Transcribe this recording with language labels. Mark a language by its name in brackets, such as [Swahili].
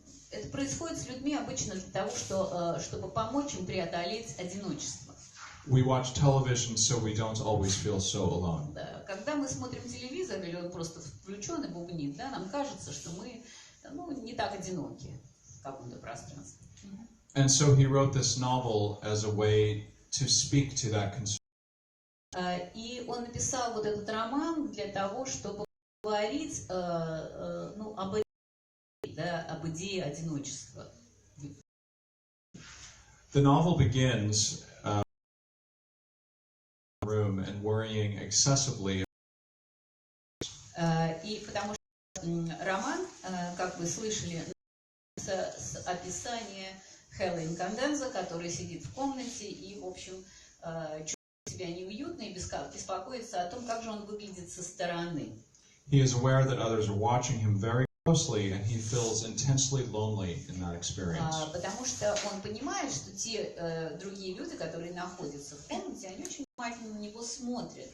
[Russian] Это происходит с людьми обычно для того, чтобы помочь им преодолеть одиночество. [English] We watch television so we don't always feel so alone. [Russian] Да. Когда мы смотрим телевизор, или он просто включен и бубнит, да, нам кажется, что мы не так одиноки в каком-то пространстве. [English] And so he wrote this novel as a way to speak to that concern. [Russian] И он написал вот этот роман для того, чтобы говорить об идее одиночества. [English] The novel begins room and worrying excessively. [Russian] И потому что роман, как вы слышали, с описания Хэлла Инканденза, который сидит в комнате и, в общем, чувствует себя неуютно и беспокоится о том, как же он выглядит со стороны. [English] He is aware that others are watching him very closely, and he feels intensely lonely in that experience. [Russian] Потому что он понимает, что те другие люди, которые находятся в комнате, они очень внимательно на него смотрят.